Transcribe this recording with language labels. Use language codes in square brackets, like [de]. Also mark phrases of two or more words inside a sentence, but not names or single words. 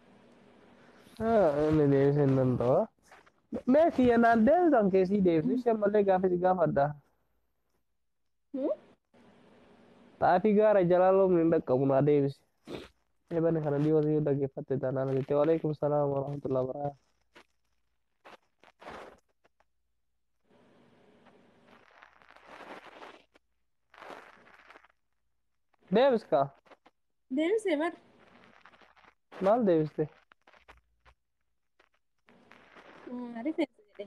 [om] Inni deebisee hin danda'u. Mee kiyya naan deebisan keessii deebisu isheen malee gaafii si gaafadha. Xaafii gaara jalaa loomni hin dhaqqabu naa deebisi. Eebane kana dhiyoo si dhaggeeffatte taanaan jettee [ar] وعليكم السلام ورحمة الله وبركاته. [om] Deebis kaa Deebisee bar maal deebiste? rifeensa jedhee.